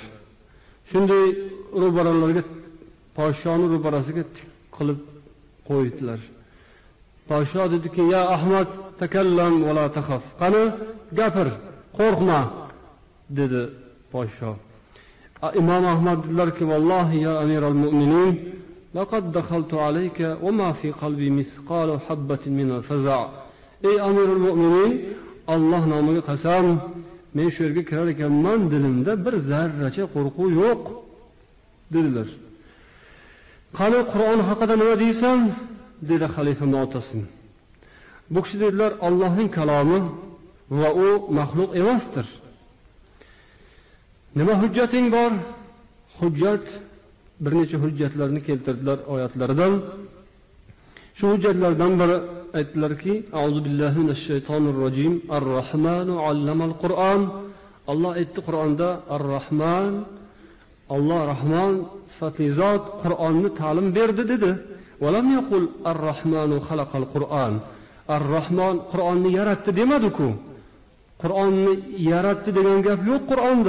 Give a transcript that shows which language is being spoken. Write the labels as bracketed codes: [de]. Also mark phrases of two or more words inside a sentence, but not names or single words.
[uz] Shunday ro'baralarga, podshoni ro'barasiga tik qilib qo'ydilar. Podsho dediki, [ar] "يا أحمد تكلم ولا تخف." [uz] Qani, gapir, qo'rqma, dedi podsho. [ar] Imom Ahmad dedilarki, "والله يا أمير المؤمنين لقد دخلت عليك وما في قلبي مثقال حبة من الفزع'." [uz] Ey [ar] أمير المؤمنين, [uz] Alloh nomiga qasam, men shu yerga kirar ekanman, dilimda bir zarracha qo'rquv yo'q, dedilar. "Qani Qur'on haqida nima deysan?" dedi xalifa Mu'tasim. Bu kishi dedilar, Allohning kalomi va u maxluq emasdir. Nima hujjating bor? Hujjat, bir necha hujjatlarni keltirdilar oyatlaridan. Shu hujjatlardan biri aytdilarki, [ar] "أعوذ بالله من الشيطان الرجيم. الرحمن علم القرآن." [uz] Alloh aytdi Qur'onda, Ar-Rahman, Alloh Rahman sifatli zot Qur'onni ta'lim berdi dedi. [ar] ولم يقل الرحمن خلق القرآن. [uz] Ar-Rahman Qur'onni yaratdi demadi-ku. Qur'onni yaratdi degan gap yo'q Qur'onda.